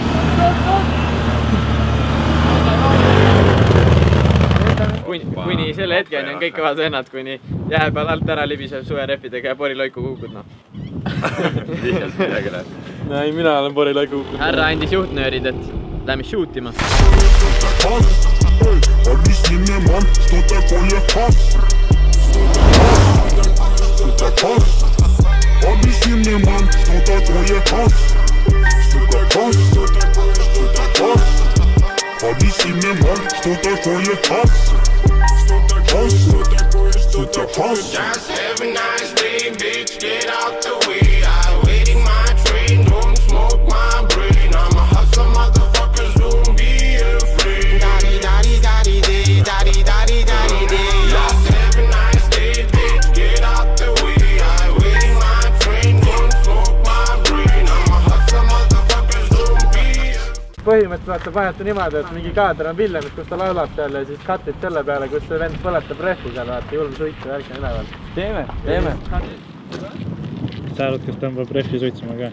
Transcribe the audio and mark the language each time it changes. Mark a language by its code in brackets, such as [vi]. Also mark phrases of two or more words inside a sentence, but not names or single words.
[et] Kuni selle hetkeni on kõik kõvad vennad, kuni jää peal alt ära libisev suverehvidega ja poriloiku kukud, noh. Lihtsalt midagi näed. Ei, mina olen poriloiku kukkunud. Härra andis juhtnöörid, et lähme shoot ima. [ru] Объясни мне, мам, что такое хас? Сука, хас. Объясни мне, мам, что такое хас? Хас. Сука, хас. [en] Just have a nice day, bitch, get out the way. I'm waiting my train, don't smoke my brain. I'm a hustler, motherfuckers, don't be afraid. Daddy, daddy, daddy, day, daddy, daddy, daddy, day. Just have a nice day, bitch, get out the way. [et] Põhimõtteliselt sa panete niimoodi, et mingi kaader on Villemist, kus ta laulab seal ja siis cut'id selle peale, kus see vend põletab rehvi seal, vaata julm suitsu värk on üleval. Teeme. Sa arvad, kas tõmbab rehvi suitsuma ka?